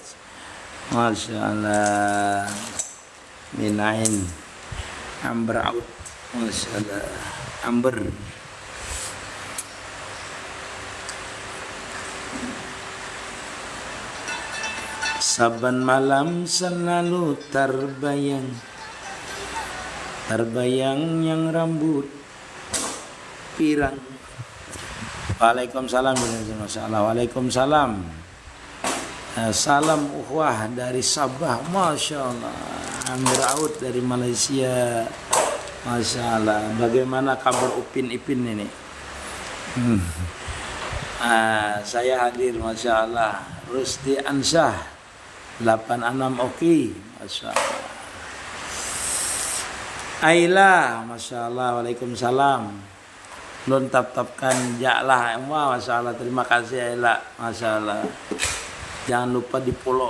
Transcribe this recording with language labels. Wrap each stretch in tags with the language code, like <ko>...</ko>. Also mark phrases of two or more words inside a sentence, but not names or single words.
<ar>ما شاء الله.</ar> <id>Minain Ambraut.</id> <ar>ما شاء الله.</ar> <id>Amber. Saban malam selalu terbayang yang rambut pirang.</id> <ar>وعليكم السلام وعليكم السلام.</ar> <id>Salam ukhuwah dari Sabah.</id> <ar>ما شاء الله.</ar> <id>Ambraut dari Malaysia.</id> <ar>ما شاء الله.</ar> <id>Bagaimana kabar Upin Ipin ini? Saya hadir.</id> <ar>ما شاء الله.</ar> <id>Rusdi Ansyah 86 Oki.</id> <ar>ما شاء الله.</ar> <id>Aila.</id> <ar>ما شاء الله.</ar> <id>Waalaikumsalam.</id> <bjn>Belum tap-tapkan jaklah.</bjn> <id>Wah,</id> <ar>ما شاء الله.</ar> <id>Terima kasih Aila.</id> <ar>ما شاء الله.</ar> <id>Jangan lupa di follow.</id>